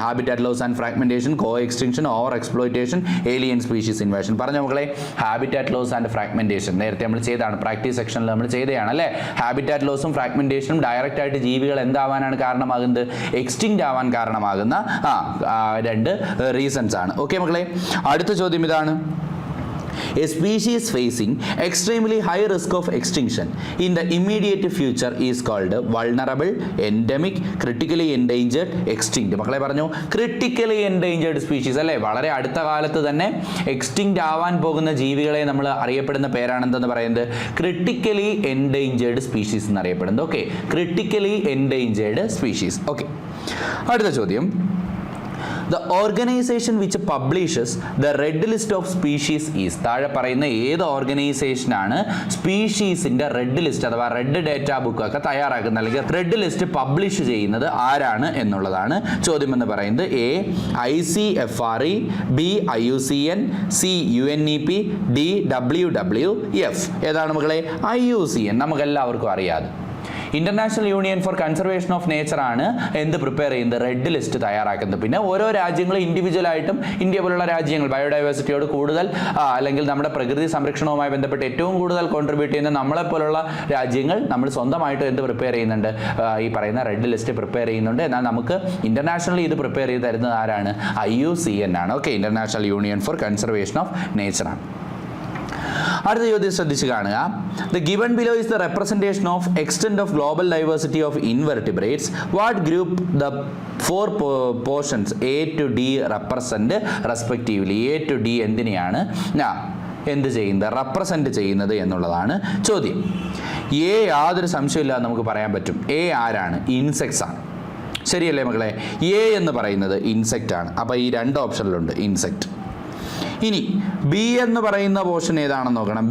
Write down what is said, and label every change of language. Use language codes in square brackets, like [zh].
[ml] Habitat loss and fragmentation, co extinction, over exploitation, alien species invasion. പറഞ്ഞ മക്കളെ, habitat loss and fragmentation നേരത്തെ നമ്മൾ ചെയ്തതാണ്, പ്രാക്ടീസ് സെക്ഷനിൽ നമ്മൾ ചെയ്തതാണ് അല്ലേ? ഹാബിറ്റാറ്റ് ലോസും ഫ്രാഗ്മെന്റേഷനും ഡയറക്റ്റ് ആയിട്ട് ജീവികൾ എന്താവാനാണ് കാരണമാകുന്നത്? എക്സ്റ്റിങ്റ്റ് ആവാൻ കാരണമാകുന്ന രണ്ട് റീസൺസ് ആണ്. ഓക്കെ മക്കളെ, അടുത്ത ചോദ്യം ഇതാണ്. [en] A species facing extremely high risk of extinction in the immediate future is called vulnerable, endemic, critically endangered, extinct. [ml] മക്കളെ പറഞ്ഞു, [en] critically endangered species [ml] അല്ലേ? വളരെ അടുത്ത കാലത്ത് തന്നെ എക്സ്റ്റിങ്റ്റ് ആവാൻ പോകുന്ന ജീവികളെ നമ്മൾ അറിയപ്പെടുന്ന പേരാണ് എന്തെന്ന് പറയുന്നത്? ക്രിട്ടിക്കലി എൻഡേഞ്ചേർഡ് സ്പീഷീസ് എന്നറിയപ്പെടുന്നത്. Okay, critically endangered species. Okay, അടുത്ത ചോദ്യം. [en] The organization which publishes the red list of species is. [ml] താഴെ പറയുന്ന ഏത് ഓർഗനൈസേഷനാണ് സ്പീഷീസിന്റെ റെഡ് ലിസ്റ്റ് അഥവാ റെഡ് ഡേറ്റ ബുക്ക് ഒക്കെ തയ്യാറാക്കുന്നത് അല്ലെങ്കിൽ റെഡ് ലിസ്റ്റ് പബ്ലിഷ് ചെയ്യുന്നത് ആരാണ് എന്നുള്ളതാണ് ചോദ്യം എന്ന് പറയുന്നത്. A ICFRE, B IUCN, C UNEP, D WWF. ഏതാണ് മക്കളെ? IUCN. നമുക്ക് എല്ലാവർക്കും അറിയാതെ international union four conservation of nature ആണ് എന്ത് പ്രിപ്പയർ ചെയ്യുന്നത്? റെഡ് ലിസ്റ്റ് തയ്യാറാക്കുന്നത്. പിന്നെ ഓരോ രാജ്യങ്ങളും ഇൻഡിവിജ്വലായിട്ടും ഇന്ത്യ പോലുള്ള രാജ്യങ്ങൾ ബയോഡൈവേഴ്സിറ്റിയോട് കൂടുതൽ അല്ലെങ്കിൽ നമ്മുടെ പ്രകൃതി സംരക്ഷണവുമായി ബന്ധപ്പെട്ട് ഏറ്റവും കൂടുതൽ കോൺട്രിബ്യൂട്ട് ചെയ്യുന്ന നമ്മളെപ്പോലുള്ള രാജ്യങ്ങൾ നമ്മൾ സ്വന്തമായിട്ട് എന്ത് പ്രിപ്പയർ ചെയ്യുന്നുണ്ട്? ഈ പറയുന്ന റെഡ് ലിസ്റ്റ് പ്രിപ്പയർ ചെയ്യുന്നുണ്ട്. എന്നാൽ നമുക്ക് ഇന്റർനാഷണലി ഇത് പ്രിപ്പയർ ചെയ്ത് തരുന്നത് ആരാണ്? IUCN ആണ്. Okay, international union four conservation of nature ആണ്. അടുത്ത ചോദ്യം ശ്രദ്ധിച്ച് കാണുക. [en] The given below is the representation of extent of global diversity of invertebrates. What group the four portions A to D represent respectively? [ml] A to D എന്തിനെയാണ് എന്ത് ചെയ്യുന്നത്? Represent ചെയ്യുന്നത് എന്നുള്ളതാണ് ചോദ്യം. എ യാതൊരു സംശയമില്ലാതെ നമുക്ക് പറയാൻ പറ്റും. എ ആരാണ്? ഇൻസെക്ട്സ് ആണ്. ശരിയല്ലേ മക്കളെ? എ എന്ന് പറയുന്നത് ഇൻസെക്റ്റ് ആണ്. അപ്പോൾ ഈ രണ്ട് ഓപ്ഷനിലുണ്ട് ഇൻസെക്റ്റ്. ഇനി ബി എന്ന് പറയുന്ന പോർഷൻ ഏതാണെന്ന് നോക്കണം.